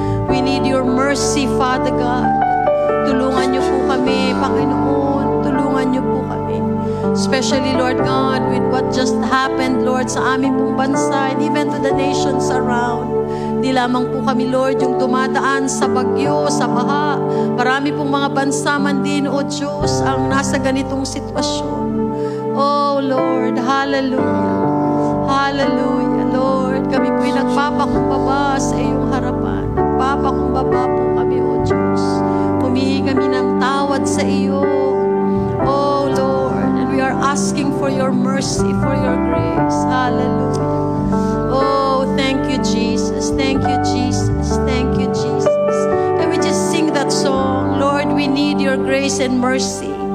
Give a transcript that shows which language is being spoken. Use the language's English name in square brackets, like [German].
[English] We need your mercy, Father God. [Filipino] Tulungan niyo po kami, Panginoon. Tulungan niyo po kami. [English] Especially, Lord God, with what just happened, Lord, [Filipino] sa aming pong bansa [English] and even to the nations around. [Filipino] Di lamang po kami, Lord, yung dumadaan sa bagyo, sa baha. Marami pong mga bansa man din, O Diyos, ang nasa ganitong sitwasyon. [English] Oh, Lord, hallelujah. Hallelujah, Lord. [Filipino] Kami po'y nagpapakumbaba sa iyong harapan. Nagpapakumbaba po kami, O Diyos. Humihingi kami ng tawad sa iyo. [English] Oh, Lord, and we are asking for your mercy, for your grace. Hallelujah. Oh, thank you, Jesus. Thank you, Jesus. Thank you, Jesus. Can we just sing that song? Lord, we need your grace and mercy.